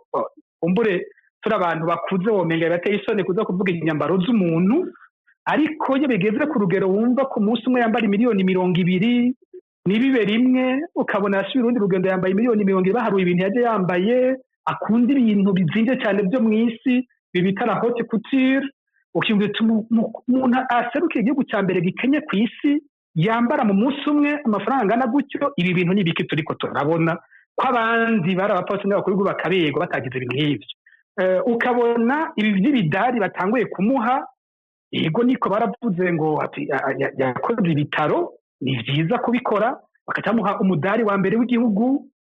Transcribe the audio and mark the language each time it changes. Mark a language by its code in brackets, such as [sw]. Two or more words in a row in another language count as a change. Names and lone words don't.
[rn] Umbure turi abantu bakuze womenga bateye isoni kuza kuvuga inyambaro z'umuntu, ariko iyo bigeze ku rugero wumva ku munsi umwe yambara miliyoni 200 nibibe rimwe, ukabona yasubira urundi rugendo yambaye miliyoni 200 baharuye ibintu yaje yambaye, akunda ibintu bizinze cyane byo mu isi bibita [fr] la haute couture. [rn] Ukiyumvira umuntu aserukiye igihugu cya mbere gikenye ku isi yambara mu munsi umwe amafaranga angana gutyo. Ibi bintu ni biki turiko turabona ko abandi bari abapfasoni b'abakuru bakabego batagize ibintu nk'ibyo. Ukabona ibi by'ibidari batanguye kumuha, yego niko baravuze ngo yakoze ibitaro, ni byiza kubikora, bakacamuha umudari wa mbere w'igihugu.